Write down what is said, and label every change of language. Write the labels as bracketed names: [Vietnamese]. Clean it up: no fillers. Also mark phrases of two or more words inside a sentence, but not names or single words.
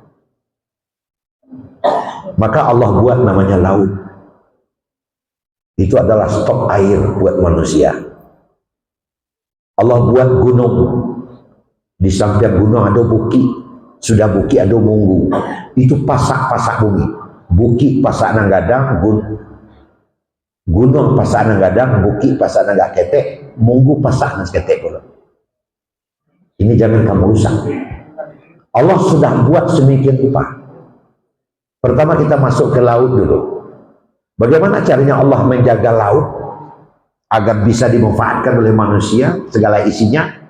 [Indonesian] Maka Allah buat namanya laut. Itu adalah stok air buat manusia. Allah buat gunung. Di samping gunung ada bukit. Sudah bukit ada munggu. Itu pasak-pasak bumi. [Minangkabau] Bukit pasak nang gadang, gunung pasak nang gadang, bukit pasak nang gak ketek, munggu pasak nang ketek pula. [Indonesian] Ini jangan kamu rusak. Allah sudah buat sedemikian rupa. Pertama kita masuk ke laut dulu. Bagaimana caranya Allah menjaga laut agar bisa dimanfaatkan oleh manusia segala isinya?